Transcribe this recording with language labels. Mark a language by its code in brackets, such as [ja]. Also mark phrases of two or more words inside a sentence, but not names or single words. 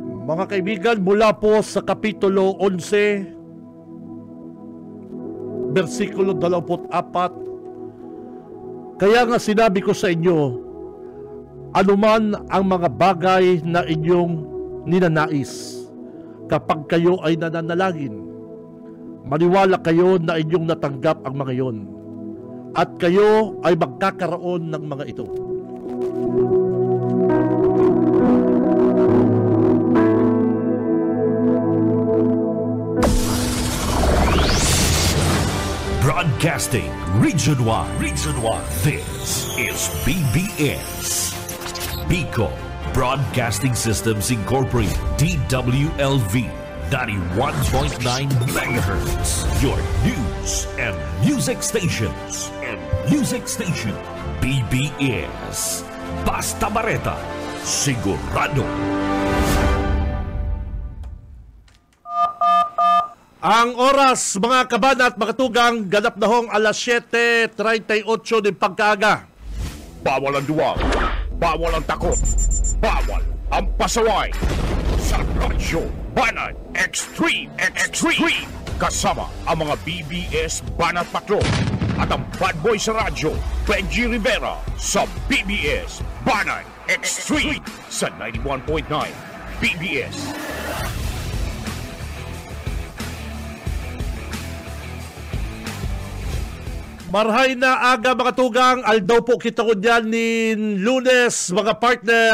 [tl] Mga kaibigan, mula po sa Kapitulo 11, versikulo 24, kaya nga sinabi ko sa inyo, anuman ang mga bagay na inyong ninanais, kapag kayo ay nananalangin, maniwala kayo na inyong natanggap ang mga iyon, at kayo ay magkakaroon ng mga ito. [en] Broadcasting Region 1. This is BBS. Bicol Broadcasting Systems Incorporated. DWLV 91.9 MHz. Your news and music stations. [bik] BBS. Basta Bareta. Sigurado. Ang oras, mga kabana at mga tugang, ganap na hong alas 7:38 ng pagkaaga. [tl] Bawal ang duwag, bawal ang takot, bawal ang pasaway. Sa Radyo Banat Extreme. Kasama ang mga BBS Banat Patrol at ang [en] bad boy [tl] sa radyo, Benji Rivera, sa BBS Banat Extreme sa 91.9 BBS. [bik] Marhay na aga, mga tugang. Aldaw po kita ko dyan ni Lunes, mga partner.